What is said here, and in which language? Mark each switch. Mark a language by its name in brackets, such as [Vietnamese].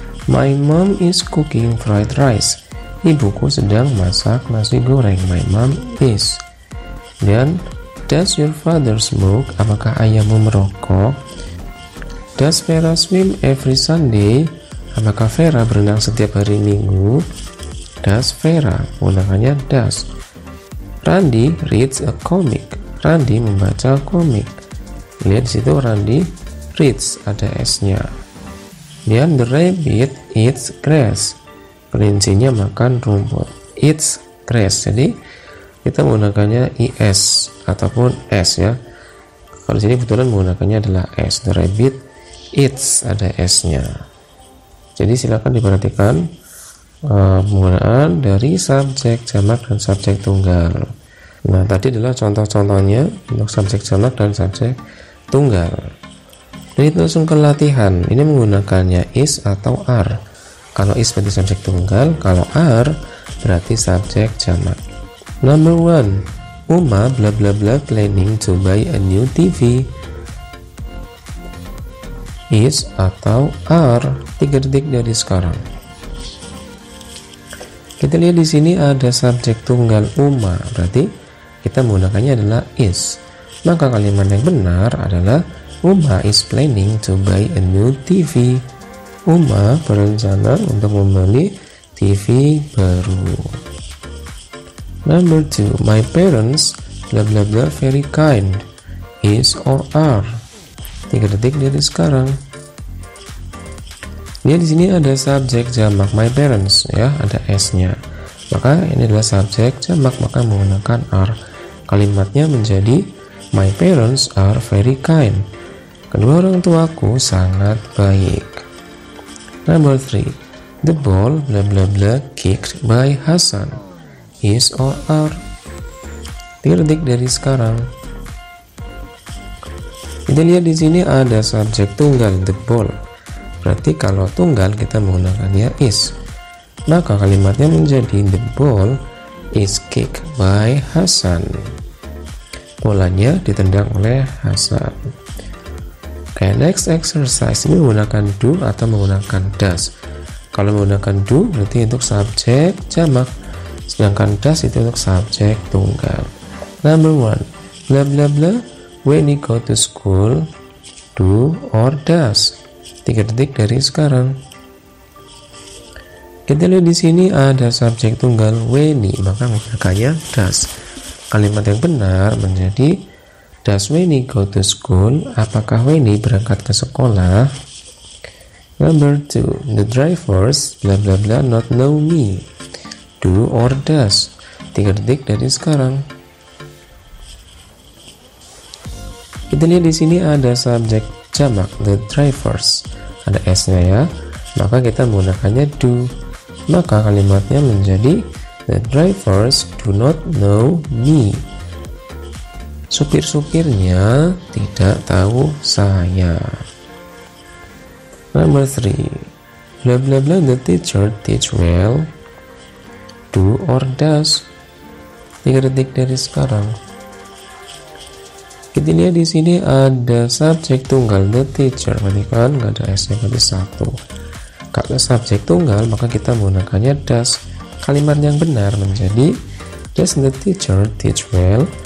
[English] My mom is cooking fried rice. [Indonesian] Ibuku sedang masak nasi goreng. [English] My mom is. [Indonesian] Dan [English] does your father smoke? [Indonesian] Apakah ayahmu merokok? [English] Does Vera swim every Sunday? [Indonesian] Apakah Vera berenang setiap hari Minggu? [English] Does Vera [Indonesian] menggunakannya [English] does. Randy reads a comic. [Indonesian] Randy membaca komik. Lihat di situ [English] Randy reads, [Indonesian] ada s-nya. [English] Dan the rabbit eats grass. [Indonesian] Kelincinya makan rumput. [English] Eats grass. [Indonesian] Jadi kita menggunakannya is ataupun s ya. Kalau di sini kebetulan menggunakannya adalah s. [English] The rabbit eats, [Indonesian] ada s-nya. Jadi silakan diperhatikan penggunaan dari subjek jamak dan subjek tunggal. Nah tadi adalah contoh-contohnya untuk subjek jamak dan subjek tunggal. Jadi langsung ke latihan. Ini menggunakannya is atau are. Kalau is berarti subjek tunggal, kalau are berarti subjek jamak. [English] Number 1, Uma bla bla bla planning to buy a new TV. [Indonesian] Is atau are, 3 detik dari sekarang. Kita lihat di sini ada subjek tunggal Uma, berarti kita menggunakannya adalah is. Maka kalimat yang benar adalah [English] Uma is planning to buy a new TV. [Indonesian] Uma berencana untuk membeli TV baru. [English] Number 2, my parents bla bla bla very kind. Is or are, [Indonesian] 3 detik dari sekarang. Dia di sini ada subjek jamak [English] my parents [Indonesian] ya, ada s-nya. Maka ini adalah subjek jamak, maka menggunakan are. Kalimatnya menjadi [English] my parents are very kind. [Indonesian] Kedua orang tuaku sangat baik. [English] Number 3, the ball bla bla bla kicked by Hasan. Is or are, [Indonesian] 3 detik dari sekarang. Kita lihat di sini ada subjek tunggal [English] the ball. [Indonesian] Berarti kalau tunggal kita menggunakannya is. Maka kalimatnya menjadi [English] the ball is kicked by Hasan. [Indonesian] Bolanya ditendang oleh Hasan. Oke, [English] next exercise [Indonesian] ini menggunakan do atau menggunakan does. Kalau menggunakan do berarti untuk subjek jamak, sedangkan does itu untuk subjek tunggal. [English] Number 1, bla bla bla when you go to school, do or does, [Indonesian] 3 detik dari sekarang. Kita lihat di sini ada subjek tunggal when, maka menggunakannya does. Kalimat yang benar menjadi [English] does Weni go to school? [Indonesian] Apakah Weni berangkat ke sekolah? [English] Number 2, the drivers bla bla bla not know me. Do or does, [Indonesian] 3 detik dari sekarang. Kita lihat di sini ada subjek jamak [English] the drivers, [Indonesian] ada s-nya ya. Maka kita menggunakannya do. Maka kalimatnya menjadi [English] the drivers do not know me. [Indonesian] Supir-supirnya tidak tahu saya. [English] Number 3, bla bla bla the teacher teach well. Do or does, [Indonesian] 3 detik dari sekarang. Kita lihat di sini ada subjek tunggal [English] the teacher, [Indonesian] berarti kan nggak ada s-nya, berarti 1. Kalau subjek tunggal maka kita menggunakannya does. Kalimat yang benar menjadi [English] does the teacher teach well?